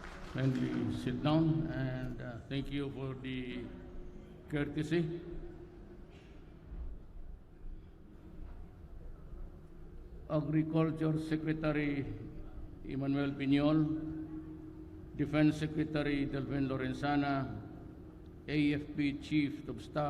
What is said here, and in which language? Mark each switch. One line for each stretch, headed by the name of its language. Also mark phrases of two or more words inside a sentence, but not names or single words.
English: Kindly sit down, and thank you for the courtesy. Agriculture Secretary Emmanuel Piñol, Defense Secretary Delvin Lorenzana, AFP Chief of Staff